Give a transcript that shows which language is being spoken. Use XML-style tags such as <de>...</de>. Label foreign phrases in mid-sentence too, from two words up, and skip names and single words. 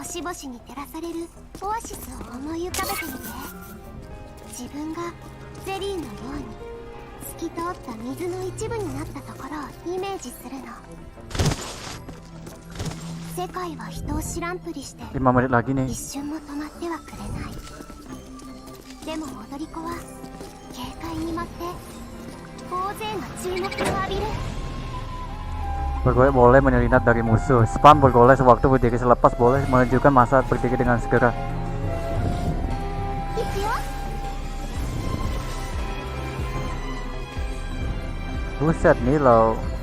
<ja>星々に照らされるオアシスを思い浮かべてみて。自分がゼリーのように透き通った水の一部になったところをイメージするの。世界は人を知らんぷりして</ja> <id>5 menit lagi nih.</id> <ja>一瞬も止まってはくれない。でも踊り子は軽快に舞って大勢の注目を浴びる。</ja> <ms>Bergolek boleh menyelinap dari musuh. Spam bergolek sewaktu berdiri, selepas boleh menunjukkan masa berdiri dengan segera.</ms> <id>Buset nih lo.</id>